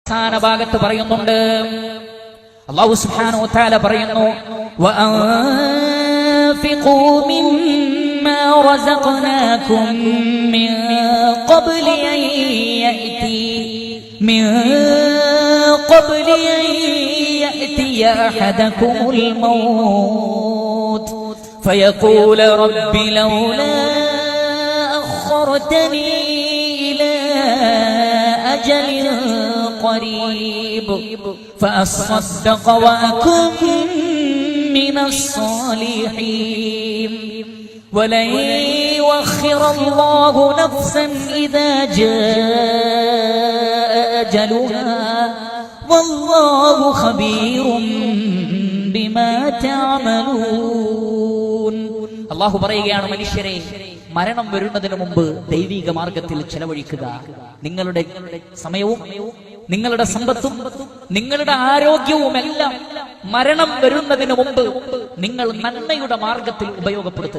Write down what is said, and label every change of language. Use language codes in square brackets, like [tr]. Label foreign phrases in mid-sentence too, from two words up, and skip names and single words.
[ml] അവസാന ഭാഗത്ത് പറയുന്നുണ്ട്, അല്ലാഹു [ar] سبحانه وتعالى [ml] പറയുന്നു, [ar] وأنفقوا مما رزقناكم من قبل أن يأتي أحدكم الموت فيقول رب لولا أخرتني إلى أجل قريب فأصدق وأكن من الصالحين ولن يؤخر الله نفسا إذا جاء أجلها والله خبير بما تعملون. [ml] അല്ലാഹു പറയുകയാണ്, മനുഷ്യരെ, മരണം വരുന്നതിന് മുമ്പ് ദൈവിക മാർഗത്തിൽ ചെലവഴിക്കുക. നിങ്ങളുടെ സമയവും നിങ്ങളുടെ സമ്പത്തും നിങ്ങളുടെ ആരോഗ്യവും എല്ലാം മരണം വരുന്നതിന് മുമ്പ് നിങ്ങൾ നന്മയുടെ മാർഗത്തിൽ ഉപയോഗപ്പെടുത്തുക.